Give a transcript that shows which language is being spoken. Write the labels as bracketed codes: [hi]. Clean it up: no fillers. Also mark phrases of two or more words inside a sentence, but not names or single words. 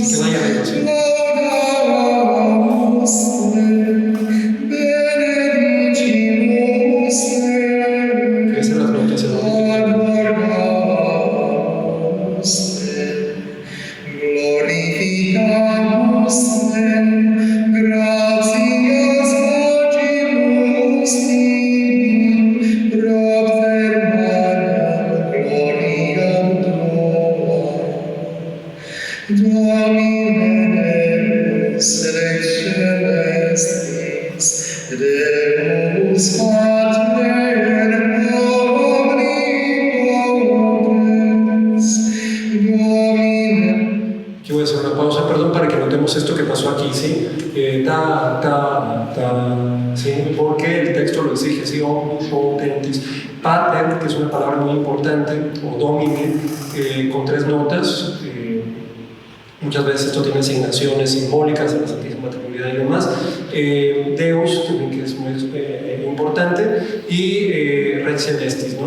[es] Se queda ahí arriba, ¿sí? [la] Laudamus te, benedicimus te, [es] Esas son las notas en donde [la] adoramus te, glorificamus te, gratias facimus tibi, propter Mariam gloriam tua. Domine Deus rex celestis, Deus Pater omnipotens, Domine. [es] Aquí voy a hacer una pausa, perdón, para que notemos esto que pasó aquí, ¿sí? ¿Sí? Porque el texto lo exige, ¿sí? [la] Omnipotentis. Pater, [es] que es una palabra muy importante, o domine, con tres notas. Muchas veces esto tiene asignaciones simbólicas de la Santísima Trinidad y demás. Deus, también que es muy importante, y [la] Rex Celestis, [es] ¿no?